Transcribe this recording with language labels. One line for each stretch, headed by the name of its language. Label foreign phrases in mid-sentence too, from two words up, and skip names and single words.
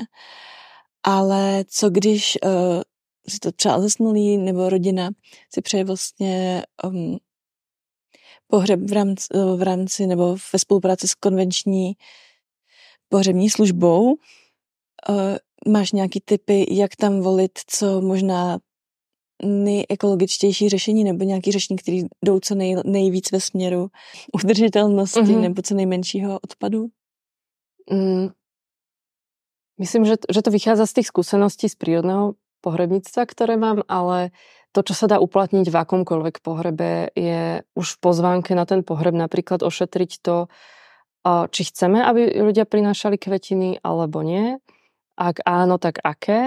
Czech: Ale co když si to třeba zesnulý nebo rodina si přeje vlastně pohřeb v rámci nebo ve spolupráci s konvenční pohřební službou, máš nějaký tipy, jak tam volit, co možná nejekologičtější řešení nebo nějaký řešení, který jdou co nejvíc ve směru udržitelnosti nebo co nejmenšího odpadu?
Slovak: Myslím, že to vychádza z tých skúseností z prírodného pohrebníctva, ktoré mám, ale to, čo sa dá uplatniť v akomkoľvek pohrebe, je už v pozvánke na ten pohreb napríklad ošetriť to, či chceme, aby ľudia prinášali kvetiny, alebo nie. Ak áno, tak aké?